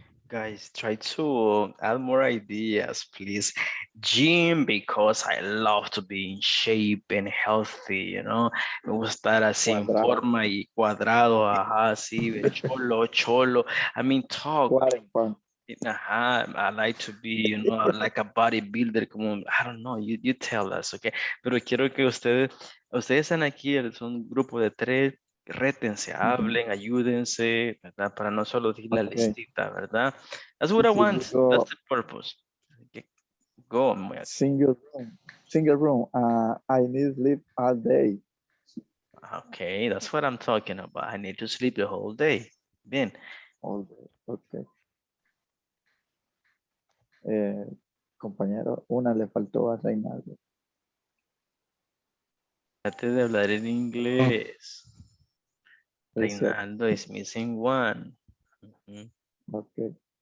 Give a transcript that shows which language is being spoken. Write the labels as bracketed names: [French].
[English] Guys, try to add more ideas, please. Gym, because I love to be in shape and healthy, you know. [Spanish] Me gusta estar así en Cuadrado. forma y cuadrado, ajá, así, de cholo. [English] I mean, talk. Ajá, I like to be, you know, like a bodybuilder, [Spanish] como, [English] I don't know, you tell us, okay. [Spanish] Pero quiero que ustedes están aquí, son un grupo de 3, rétense, hablen, ayúdense, ¿verdad? Para no solo decir la [English] Okay. [Spanish] listita, ¿verdad? [English] That's what I want, that's the purpose. Okay. Go, Moya. Single room. Single room. I need sleep all day. Okay, that's what I'm talking about. I need to sleep the whole day. [Spanish] Bien. [English] All day. Okay. [Spanish] Compañero, una le faltó a Reinaldo. Trate de hablar en inglés. Es cierto. [English] Reinaldo is missing one. Ujú. Okay.